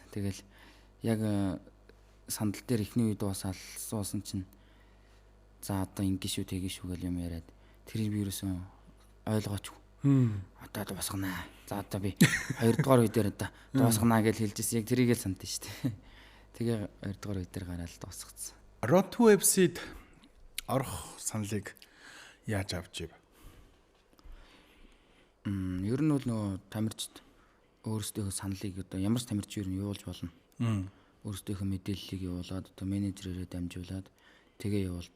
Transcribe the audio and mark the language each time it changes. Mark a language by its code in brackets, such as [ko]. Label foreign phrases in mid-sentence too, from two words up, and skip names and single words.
[mn] Тэгэл яг сандал дээр ихний үед суусан чинь за одоо ингэ шүү тэгэн шүү гэл юм яриад тэрийг би юусэн ойлгооч. Одоо дуусгана. За одоо би 2 дугаар үе дээр одоо дуусгана гэж хэлжсэн. Яг тэрийг л сандсан шүү дээ. Тэгээ 2 дугаар үе дээр гараад дуусгацсан. [en] Road to website [mn] орох саналыг яаж авч ив? Ер нь бол нөгөө тамирчид өөрсдийнхөө саналыг одоо ямар ч тамирчин ер нь явуулж болно. Өөрсдийнхөө мэдээллийг явуулаад одоо менежерээрээ дамжуулаад тэгээ явуулдаг.